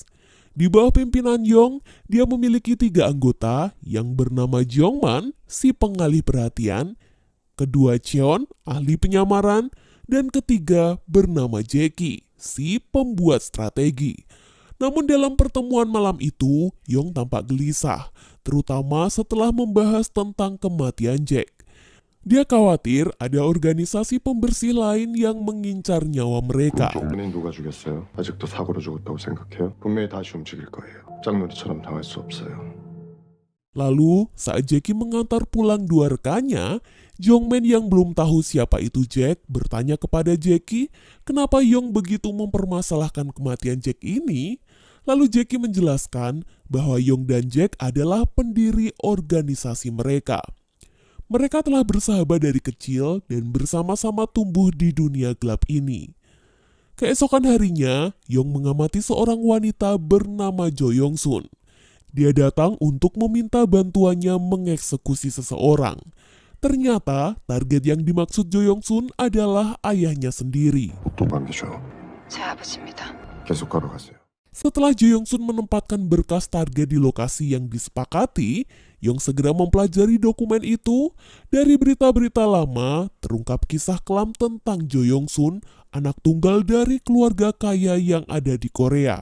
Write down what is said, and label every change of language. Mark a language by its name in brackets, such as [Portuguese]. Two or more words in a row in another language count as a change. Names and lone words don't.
[Indonesian] Di bawah pimpinan Yong, dia memiliki 3 anggota yang bernama Jongman, si pengalih perhatian, kedua Cheon, ahli penyamaran, dan ketiga bernama Jackie, si pembuat strategi. Namun dalam pertemuan malam itu, Yong tampak gelisah, terutama setelah membahas tentang kematian Jack. Dia khawatir ada organisasi pembersih lain yang mengincar nyawa mereka. [Korean] 누가 죽였어요? 아직도 사고로 죽었다고 생각해요? 분명히 다시 움직일 거예요. 짝놀이처럼 당할 수 없어요. [Indonesian] Lalu, saat Jackie mengantar pulang 2 rekannya, Jongman yang belum tahu siapa itu Jack bertanya kepada Jackie kenapa Yong begitu mempermasalahkan kematian Jack ini. Lalu Jackie menjelaskan bahwa Yong dan Jack adalah pendiri organisasi mereka. Mereka telah bersahabat dari kecil dan bersama-sama tumbuh di dunia gelap ini. Keesokan harinya, Yong mengamati seorang wanita bernama Jo Yong Sun. Dia datang untuk meminta bantuannya mengeksekusi seseorang. Ternyata, target yang dimaksud Jo Yong Sun adalah ayahnya sendiri. [Korean] 계속 걸어가세요. [Indonesian] Setelah Jo Yong Sun menempatkan berkas target di lokasi yang disepakati, Yong segera mempelajari dokumen itu. Dari berita-berita lama, terungkap kisah kelam tentang Jo Yong Sun, anak tunggal dari keluarga kaya yang ada di Korea.